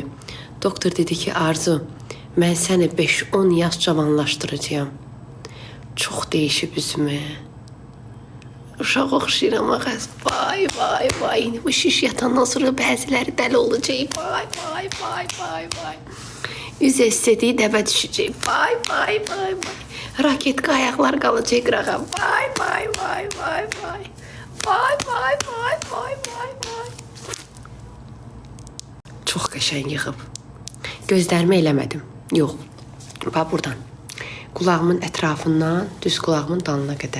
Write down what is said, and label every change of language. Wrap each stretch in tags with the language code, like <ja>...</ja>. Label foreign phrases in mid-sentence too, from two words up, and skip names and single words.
<az>Doktor dedi ki, Arzu, mən səni 5-10 yaş cavanlaşdıracağam. Çox değişib üzümü. Uşaq oxşayıram ağaz. Vay vay vay. Bu şiş yatandan sonra bəziləri dəli olacaq. Vay vay vay vay vay. Üz estetiği dəbə düşəcək. Vay vay vay vay. Raketka ayaqlar qalacaq qırağa. Vay vay vay vay vay. Vay vay vay vay vay vay. Çox qəşəng yığıb. Gözlərimi eləmədim. Yox. Bax buradan. Kulağımın ətrafından düz kulağımın dalına qədər.</az>